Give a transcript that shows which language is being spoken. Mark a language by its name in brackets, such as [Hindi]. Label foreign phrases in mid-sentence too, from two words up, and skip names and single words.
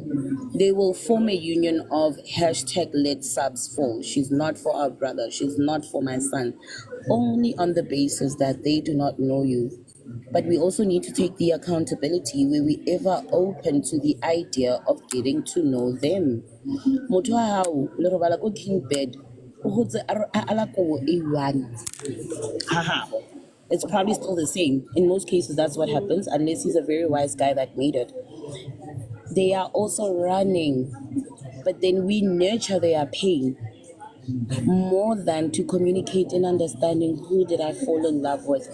[English] They will form a union of hashtag let Sabs fall. She's not for our brother, she's not for my son. Only on the basis that they do not know you. But we also need to take the accountability where we ever open to the idea of getting to know them. [Southern Sotho] Motho wa hao, le robala ko [English] king bed, [Southern Sotho] o hotse a ala kobo e one. Haha. [English] It's probably still the same. In most cases, that's what happens, unless he's a very wise guy that made it. They are also running, but then we nurture their pain more than to communicate and understanding who did I fall in love with.